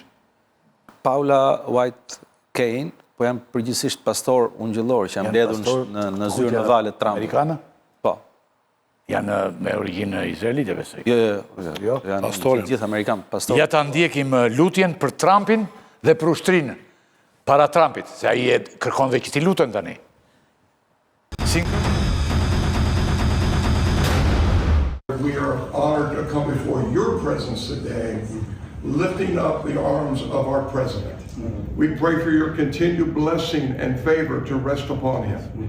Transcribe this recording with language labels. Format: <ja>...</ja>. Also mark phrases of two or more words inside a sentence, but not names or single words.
<sq>Paula White Kane, po janë përgjithsisht pastor ungjëllor që janë mbledhur në zyrën e valet Trumpit. Amerikanë? Po. Janë me origjinë izraelite, besoj. Jo, janë gjithë Amerikanë, pastor. Ja ta ndjekim lutjen për Trumpin dhe për ushtrinë para Trumpit, se ai e kërkon dhe këti lutën tani.</sq> <en>We are honored to come before your presence today, lifting up the arms of our president. We pray for your continued blessing and favor to rest upon him.</en>